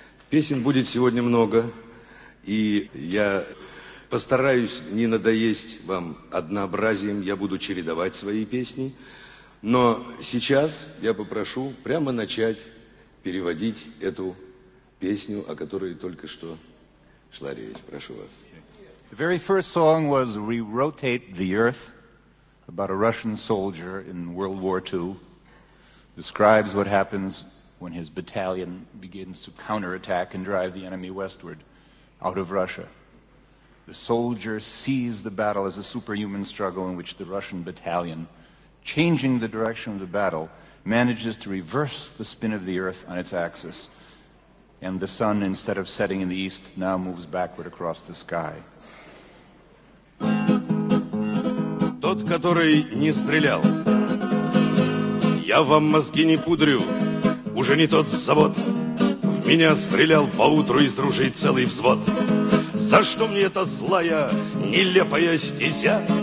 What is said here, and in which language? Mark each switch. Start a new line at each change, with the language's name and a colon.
Russian: Песен будет сегодня много, и я постараюсь не надоесть вам однообразием, я буду чередовать свои песни, но сейчас я попрошу прямо начать переводить эту песню, о которой только что шла речь. Прошу вас.
English: The very first song was "We Rotate the Earth", about a Russian soldier in World War II, describes what happens when his battalion begins to counterattack and drive the enemy westward, out of Russia. The soldier sees the battle as a superhuman struggle in which the Russian battalion, changing the direction of the battle, manages to reverse the spin of the earth on its axis. And the sun, instead of setting in the east, now moves backward across the sky.
Russian: Тот, который не стрелял, я вам мозги не пудрю, уже не тот завод. В меня стрелял поутру из ружей целый взвод. За что мне эта злая, нелепая стезя?